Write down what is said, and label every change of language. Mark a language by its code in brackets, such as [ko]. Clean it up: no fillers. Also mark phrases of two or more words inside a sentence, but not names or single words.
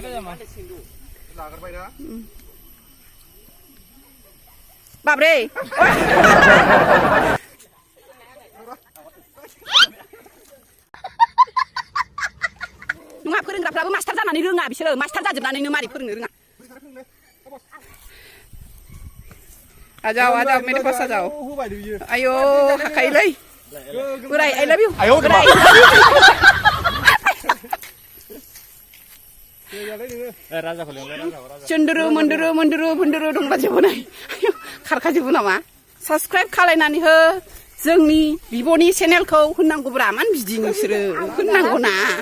[brx] बाबरे नङा फोरोंग्राफ्राबो मास्टार जानानै रोङा बिसोरो मास्टार जाजोबनानैनो मारै फोरोंनो रोङा आजाव [hi] मेरे पास [brx] आजाव आयो हाखायोलै बोराय [en] I love you [brx] बोराय चुन्दुरु मुन्दुरु दंलाजोबो नै खारखाजोबो नामा साबसक्राइब खालायनानै हो जोंनि बिब'नि चेनेलखौ होननांगौब्रा मानो बिदि नोंसोरो होननांगौना